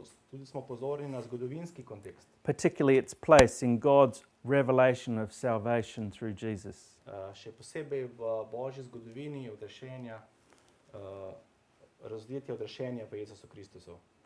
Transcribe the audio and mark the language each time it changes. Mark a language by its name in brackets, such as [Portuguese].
[Slovenian] Tudi smo pozorni na zgodovinski kontekst, [English] particularly its place in God's revelation of salvation through Jesus. [Slovenian] še posebej v Božji zgodovini odrešenja, razlitja odrešenja v Jezusu Kristusu.